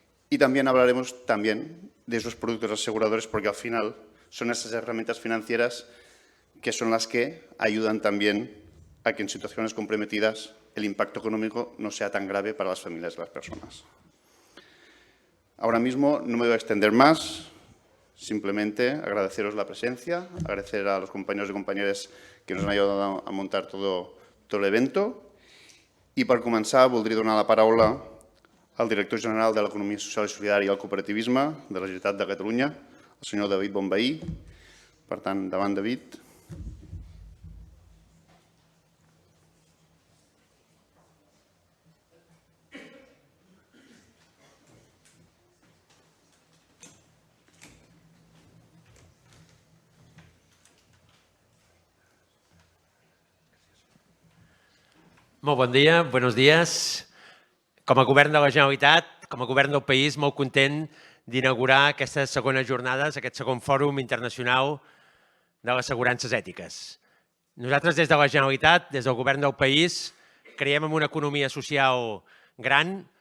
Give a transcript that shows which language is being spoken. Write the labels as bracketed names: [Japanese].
[Spanish] Y también hablaremos de esos productos aseguradores, porque al final son esas herramientas financieras que son las que ayudan también a que en situaciones comprometidas el impacto económico no sea tan grave para las familias de las personas. Ahora mismo no me voy a extender más, simplemente agradeceros la presencia, agradecer a los compañeros y compañeras que nos han ayudado a montar todo el evento. [Catalan] I per començar, voldria donar la paraula al director general de l'Economia Social i Solidària i el Cooperativisme de la Generalitat de Catalunya, el senyor David Bonvehí. Per tant, endavant, David. Molt bon dia, [Spanish] buenos días. [Catalan] Com a govern de la Generalitat, com a govern del país, molt content d'inaugurar aquestes segones jornades, aquest segon fòrum internacional de les assegurances ètiques. Nosaltres, des de la Generalitat, des del govern del país, creiem en una economia social gran.